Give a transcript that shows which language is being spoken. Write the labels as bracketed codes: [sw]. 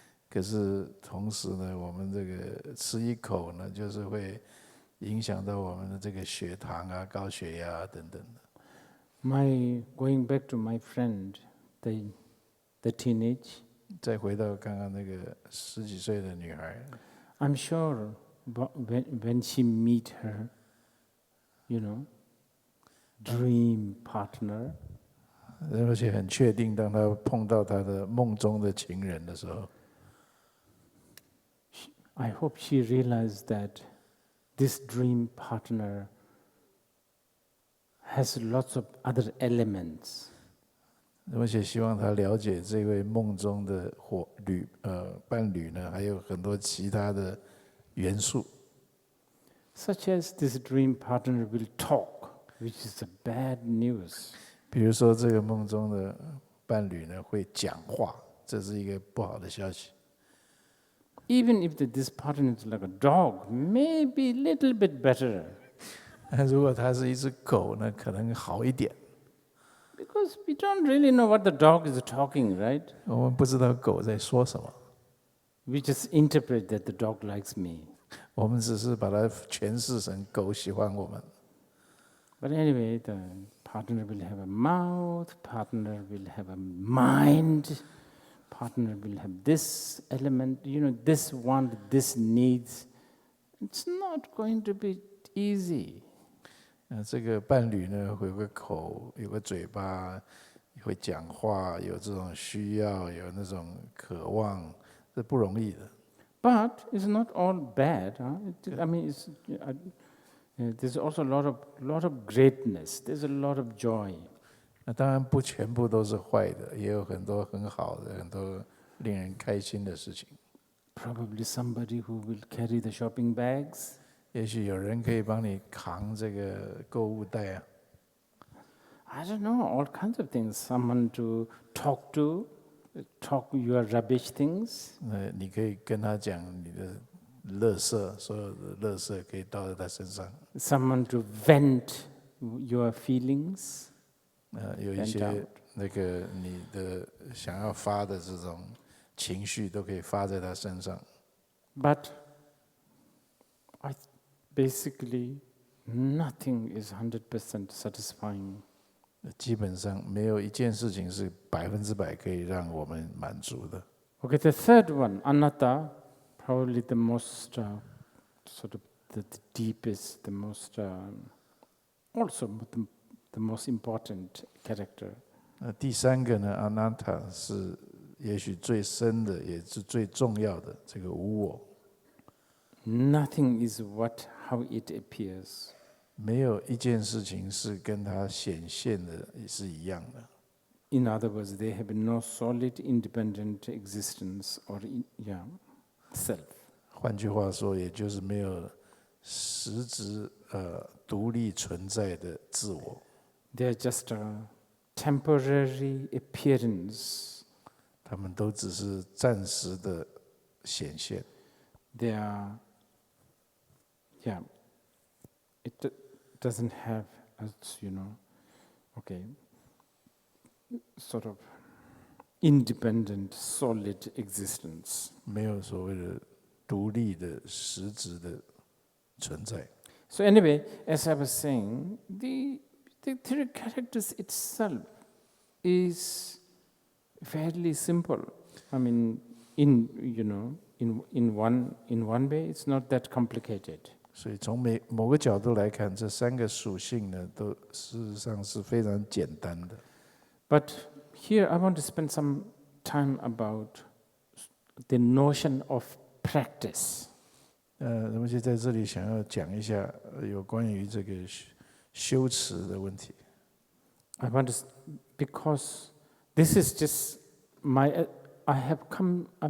[zh] 可是同时呢，我们这个吃一口呢，就是会影响到我们的这个血糖啊、高血压等等的。 [en] Going back to my friend, the teenage. [zh] 再回到刚刚那个10几岁的女孩。 [en] I'm sure when she meet her, dream partner. [zh] 而且很确定，当她碰到她的梦中的情人的时候。 [en] I hope she realized that this dream partner has lots of other elements. [zh] 而且希望她了解这位梦中的伴侣呢，还有很多其他的元素。 [en] Such as this dream partner will talk, which is a bad news. [zh] 比如说，这个梦中的伴侣呢会讲话，这是一个不好的消息。 [en] Even if this partner is like a dog, maybe a little bit better. [zh] 如果它是一只狗呢，可能好一点。 [en] Because we don't really know what the dog is talking, right? [zh] 我们不知道狗在说什么， [en] We just interpret that the dog likes me. [zh] 我们只是把它诠释成狗喜欢我们。 [en] But anyway, the partner will have a mouth, partner will have a mind, partner will have this element, this want, this needs. It's not going to be easy. [zh] 这个伴侣呢，会有个口，有个嘴巴，会讲话，有这种需要，有那种渴望，这不容易的。 [en] But it's not all bad. I mean, there's also a lot of greatness. There's a lot of joy. [zh] 那当然不全部都是坏的，也有很多很好的，很多令人开心的事情。 [en] Probably somebody who will carry the shopping bags. [zh] 也许有人可以帮你扛这个购物袋啊。 [en] I don't know, all kinds of things. Someone to talk your rubbish things. [zh] 你可以跟他讲你的垃圾，所有的垃圾可以倒在他身上。 [en] Someone to vent your feelings. [zh] 有一些那个你的想要发的这种情绪都可以发在他身上。 [en] But basically, nothing is 100% satisfying. [zh] 基本上没有一件事情是100%可以让我们满足的。 [en] Okay, the third one, anatta, probably the most sort of the deepest, the most also the most important character. [zh] 第三个呢，阿那塔是也许最深的，也是最重要的这个无我。 [en] Nothing is how it appears. [zh] 没有一件事情是跟它显现的是一样的。 [en] In other words, they have no solid, independent existence or self. [zh] 换句话说，也就是没有实质独立存在的自我。 [en] They are just a temporary appearance. [zh] 他们都只是暂时的显现。 [en] They are, yeah, it doesn't have, as you know, okay, sort of independent, solid existence. [zh] 没有所谓的独立的实质的存在。 [en] So anyway, as I was saying, the three characters itself is fairly simple. I mean, in one way, it's not that complicated. [zh] 所以从某个角度来看，这三个属性呢，都事实上是非常简单的。 [en] But here I want to spend some time about the notion of practice. [zh] 那么就在这里想要讲一下有关于这个修持的问题。 [en] I want to, because this is just I have come,